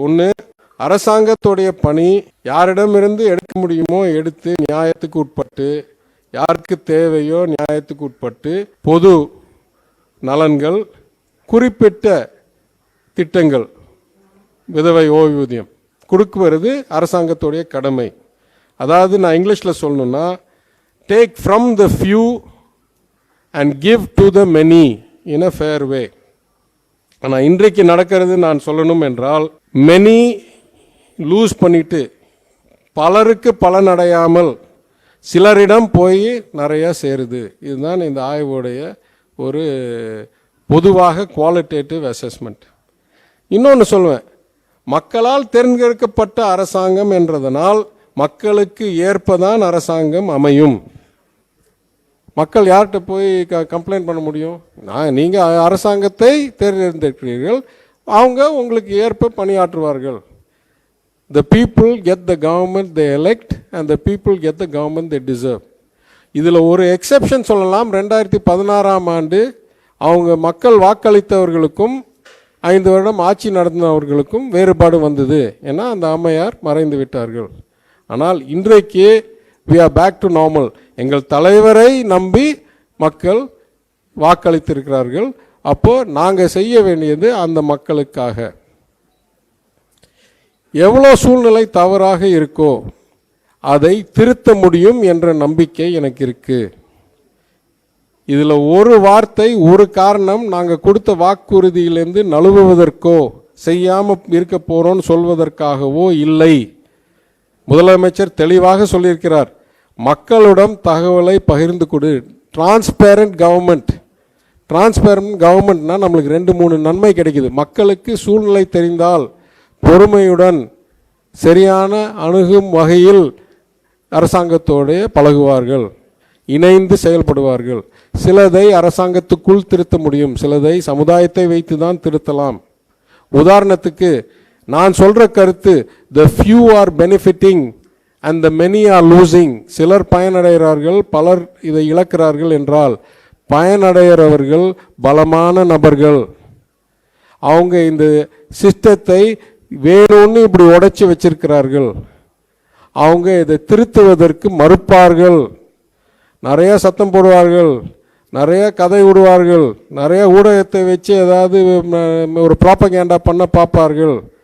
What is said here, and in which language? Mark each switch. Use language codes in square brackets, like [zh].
[ta] ஒன்று, அரசாங்கத்துடைய பணி யாரிடமிருந்து எடுக்க முடியுமோ எடுத்து நியாயத்துக்கு உட்பட்டு, யாருக்கு தேவையோ நியாயத்துக்கு உட்பட்டு பொது நலன்கள், குறிப்பிட்ட திட்டங்கள், விதவை ஓய்வூதியம் கொடுக்குவது அரசாங்கத்துடைய கடமை. அதாவது நான் இங்கிலீஷில் சொல்லணும்னா [en] take from the few and give to the many in a fair way. [ta] ஆனால் இன்றைக்கு நடக்கிறது நான் சொல்லணும் என்றால், many லூஸ் பண்ணிட்டு பலருக்கு பலனடையாமல் சிலரிடம் போய் நிறைய சேருது. இதுதான் இந்த ஆய்வுடைய ஒரு பொதுவாக குவாலிட்டேட்டிவ் அசஸ்மெண்ட். இன்னொன்று சொல்லுவேன், மக்களால் தேர்ந்தெடுக்கப்பட்ட அரசாங்கம் என்றதனால் மக்களுக்கு ஏற்பதான் அரசாங்கம் அமையும். மக்கள் யார்கிட்ட போய் கம்ப்ளைண்ட் பண்ண முடியும்? நீங்கள் அரசாங்கத்தை தேர்ந்தெடுக்கிறீர்கள், அவங்க உங்களுக்கு ஏற்ப பணியாற்றுவார்கள். [en] The people get the government they elect and the people get the government they deserve. [ta] இதில் ஒரு எக்ஸெப்ஷன் சொல்லலாம். 2016ஆம் ஆண்டு அவங்க மக்கள் வாக்களித்தவர்களுக்கும் 5 வருடம் ஆட்சி நடத்தினவர்களுக்கும் வேறுபாடு வந்தது. ஏன்னா அந்த அம்மையார் மறைந்து விட்டார்கள். ஆனால் இன்றைக்கு [en] we are back to normal. [ta] எங்கள் தலைவரை நம்பி மக்கள் வாக்களித்திருக்கிறார்கள். அப்போ நாங்கள் செய்ய வேண்டியது அந்த மக்களுக்காக. எவ்வளோ சூழ்நிலை தவறாக இருக்கோ அதை திருத்த முடியும் என்ற நம்பிக்கை எனக்கு இருக்கு. இதில் ஒரு வார்த்தை, ஒரு காரணம் நாங்கள் கொடுத்த வாக்குறுதியிலிருந்து நழுவுவதற்கோ செய்யாமல் இருக்க போகிறோன்னு சொல்வதற்காகவோ இல்லை. முதலமைச்சர் தெளிவாக சொல்லியிருக்கிறார், மக்களிடம் தகவலை பகிர்ந்து கொடு. Transparent government. டிரான்ஸ்பேரண்ட் கவர்மெண்ட்னா நம்மளுக்கு 2-3 நன்மை கிடைக்குது. மக்களுக்கு சூழ்நிலை தெரிந்தால் பொறுமையுடன் சரியான அணுகும் வகையில் அரசாங்கத்தோடு பழகுவார்கள், இணைந்து செயல்படுவார்கள். சிலதை அரசாங்கத்துக்குள் திருத்த முடியும், சிலதை சமுதாயத்தை வைத்து தான் திருத்தலாம். உதாரணத்துக்கு நான் சொல்ற கருத்து, [en] the few are benefiting and the many are losing. [ta] சிலர் பயனடைகிறார்கள், பலர் இதை இழக்கிறார்கள் என்றால், பயனடைகிறவர்கள் பலமான நபர்கள். அவங்க இந்த சிஸ்டத்தை வேணும்னு இப்படி உடைச்சி வச்சிருக்கிறார்கள். அவங்க இதை திருத்துவதற்கு மறுப்பார்கள், நிறைய சத்தம் போடுவார்கள், நிறைய கதை விடுவார்கள், நிறைய ஊடகத்தை வச்சு ஏதாவது ஒரு ப்ராப்பகேண்டா பண்ண பார்ப்பார்கள்.